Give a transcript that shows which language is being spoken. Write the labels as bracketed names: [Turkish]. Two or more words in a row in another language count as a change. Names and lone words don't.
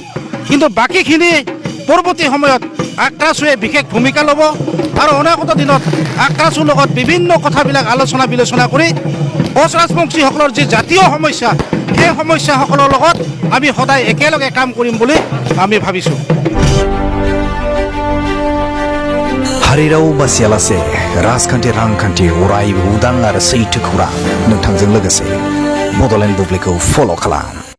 [Assamese] কিন্তু বাকীখিনি পৰৱৰ্তী সময়ত আক্ৰাসুৱে বিশেষ ভূমিকা ল'ব আৰু অনাগত দিনত আক্ৰাসুৰ লগত বিভিন্ন কথাবিলাক আলোচনা বিলোচনা কৰি কোচ ৰাজবংশীসকলৰ যি জাতীয় সমস্যা সেই সমস্যাসকলৰ লগত আমি সদায় একেলগে কাম কৰিম বুলি আমি ভাবিছোঁ। [Bodo] हारिराव बासियालासे राजखान्थि रांखान्थि अरायबो उदां आरो सैथो खौरां नोंथांजों लोगोसे बड'लेण्ड बुब्लिखौ फल' खालाम।